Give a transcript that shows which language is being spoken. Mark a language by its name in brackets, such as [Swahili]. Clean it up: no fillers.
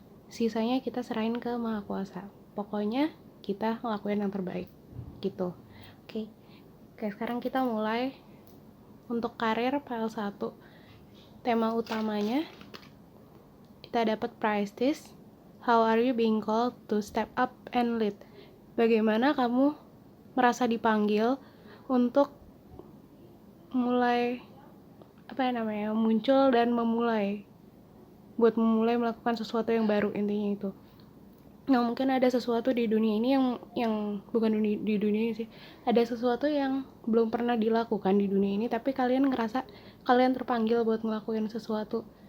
[Indonesian] Sisanya kita serahin ke Maha Kuasa. Pokoknya kita ngelakuin yang terbaik gitu. Oke. Oke, sekarang kita mulai. Untuk karir file 1, tema utamanya kita dapat Priestess. [English] How are you being called to step up and lead? [Indonesian] Bagaimana kamu merasa dipanggil untuk mulai muncul dan buat memulai melakukan sesuatu yang baru, intinya itu. Nah, mungkin ada sesuatu di dunia ini yang bukan di dunia ini sih, ada sesuatu yang belum pernah dilakukan di dunia ini, tapi kalian ngerasa kalian terpanggil buat ngelakuin sesuatu.